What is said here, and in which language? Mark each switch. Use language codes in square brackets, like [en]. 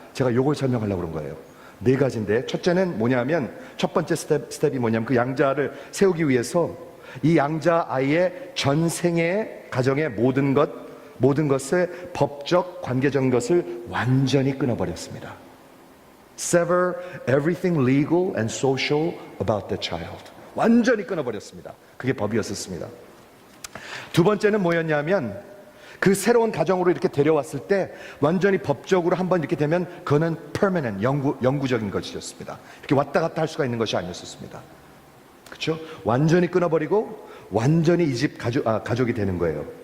[ko] 제가 요걸 설명하려고 그런 거예요. 4가지인데 첫째는 뭐냐면 첫 번째 스텝이 뭐냐면 그 양자를 세우기 위해서 이 양자 아이의 전생의 가정의 모든 것을 법적 관계적인 것을 완전히 끊어버렸습니다. [en] Sever everything legal and social about the child. [ko] 완전히 끊어버렸습니다. 그게 법이었었습니다. 두 번째는 뭐였냐면 그 새로운 가정으로 이렇게 데려왔을 때 완전히 법적으로 한번 이렇게 되면 그거는 permanent, 영구적인 것이었습니다. 이렇게 왔다 갔다 할 수가 있는 것이 아니었습니다. 그렇죠? 완전히 끊어버리고 완전히 이 집 가족이 되는 거예요.